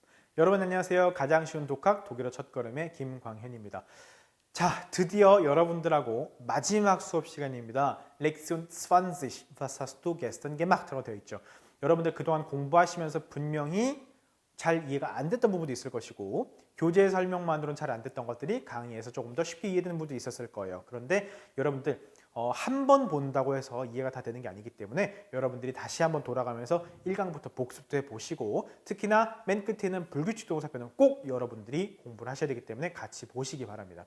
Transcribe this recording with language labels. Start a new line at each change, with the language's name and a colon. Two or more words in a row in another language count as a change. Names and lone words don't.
Korean: 여러분 안녕하세요. 가장 쉬운 독학 독일어 첫걸음의 김광현입니다. 자, 드디어 여러분들하고 마지막 수업 시간입니다.
German: Lektion 20, Was hast du gestern gemacht?
Korean: 라고 되어 있죠. 여러분들 그동안 공부하시면서 분명히 잘 이해가 안 됐던 부분도 있을 것이고 교재 설명만으로는 잘 안 됐던 것들이 강의에서 조금 더 쉽게 이해되는 부분도 있었을 거예요. 그런데 여러분들 한 번 본다고 해서 이해가 다 되는 게 아니기 때문에 여러분들이 다시 한번 돌아가면서 1강부터 복습도 해보시고 특히나 맨 끝에 있는 불규칙 동사표는 꼭 여러분들이 공부를 하셔야 되기 때문에 같이 보시기 바랍니다.